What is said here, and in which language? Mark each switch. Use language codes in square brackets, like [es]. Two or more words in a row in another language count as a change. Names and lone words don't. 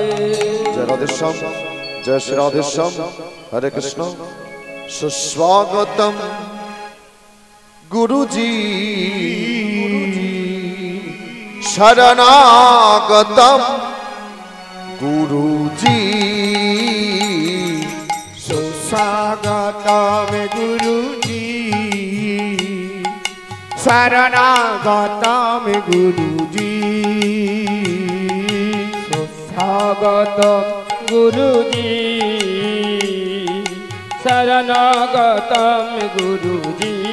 [bn] জয় রাধেশ্যাম জয় শ্রী রাধেশ্যাম হরে কৃষ্ণ [hi] सुस्वागतम गुरुजी शरणागतम गुरुजी सुस्वागतम गुरुजी शरणागतम गुरुजी सुस्वागतम गुरुजी शरणागतम गुरुजी